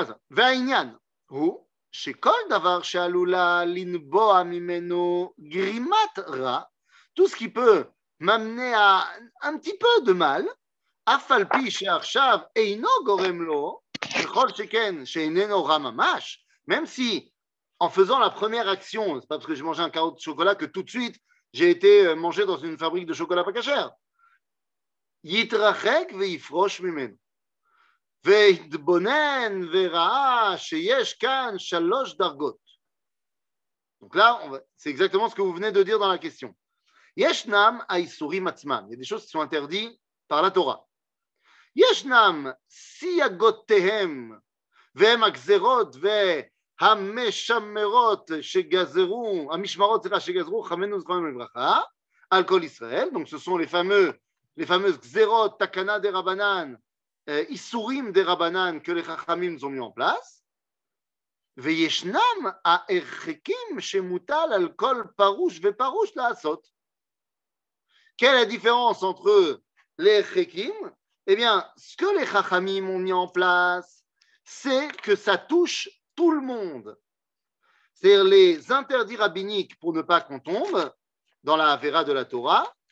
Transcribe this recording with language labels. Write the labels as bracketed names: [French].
[Hebrew] והעניין הוא שכל דבר שעלולה לנבוע ממנו גרימת רע, [French] tout ce qui peut m'amener à un petit peu de mal, [Hebrew] אף על פי שעכשיו אינו גורם לו, וכל שכן שאיננו רע ממש, [French] même si en faisant la première action, c'est pas parce que j'ai mangé un carreau de chocolat que tout de suite j'ai été mangé dans une fabrique de chocolat pas cachère. [Hebrew] יתרחק ויפרוש ממנו. והתבונן וראה שיש כאן 3 דרגות. [French] Donc là, c'est exactement ce que vous venez de dire dans la question. [Hebrew] ישנם האיסורים עצמם. [French] Il y a des choses qui sont interdites par la Torah. [Hebrew] ישנם סייגותיהם והם הגזרות והמשמרות שגזרו, המשמרות שגזרו חכמינו זכרונם לברכה על כל ישראל. [French] Donc ce sont les fameuses gzerot, takana des rabbanan, isurim des rabbanan que les chachamim ont mis en place. [Hebrew] וישנם ההרחקים שמוטל על כל פרוש ופרוש לעשות. [French] Quelle est la différence entre les erchekim? Eh bien, ce que les chachamim ont mis en place, c'est que ça touche tout le monde. C'est-à-dire les interdits rabbiniques pour ne pas qu'on tombe dans la Avera de la Torah.